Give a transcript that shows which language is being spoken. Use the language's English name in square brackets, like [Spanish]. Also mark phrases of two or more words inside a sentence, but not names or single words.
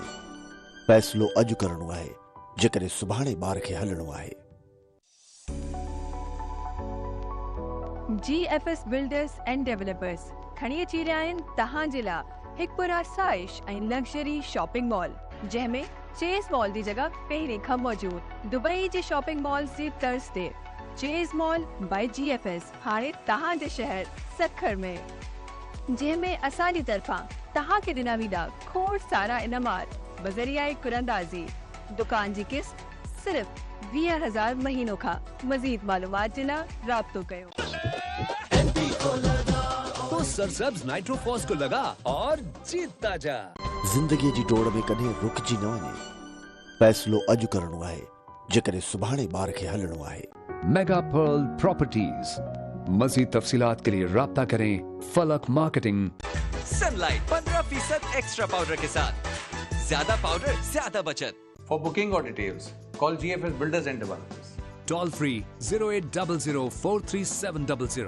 [Sindhi] फ़ैसिलो अॼु करणो आहे, जेकॾहिं सुभाणे ॿार खे हलणो आहे। [English] GFS Builders and Developers [Sindhi] खणी अची रहिया आहिनि तव्हां जे लाइ हिकु पुरसाइश ऐं [English] luxury shopping mall, [Sindhi] जंहिंमें चेज़ मॉल जी जगह पहिरीं खां मौजूद दुबई जे [English] shopping mall [Sindhi] जी तर्ज ते चेज़ मॉल बाय GFS हाणे तव्हां जे शहर सखर में, जंहिंमें असांजी तरफ़ां तव्हां खे ॾिना वेंदा खोड़ सारा इनामात बज़रिया कुरंदाज़ी। दुकान जी किस्त सिर्फ़ 20,000 महीनों खां। मज़ीद मालूमात जे लाइ राब्तो कयो। [Urdu] تو سرسبز نائٹروفاس کو لگا اور جیتتا جا. [Sindhi] ज़िंदगीअ जी डोड़ में कॾहिं रुकिजी न वञे। फ़ैसिलो अॼु करणो आहे, जेकॾहिं सुभाणे ॿार खे हलणो आहे। मेगा पर्ल प्रॉपर्टीज। [Urdu] مزید تفصیلات کے لیے رابطہ کریں فلک مارکیٹنگ. سن لائٹ 15% [English] extra powder [Urdu] کے ساتھ، زیادہ پاؤڈر زیادہ بچت. [English] For booking or details, call GFS Builders and Developers. toll free 0800-43700.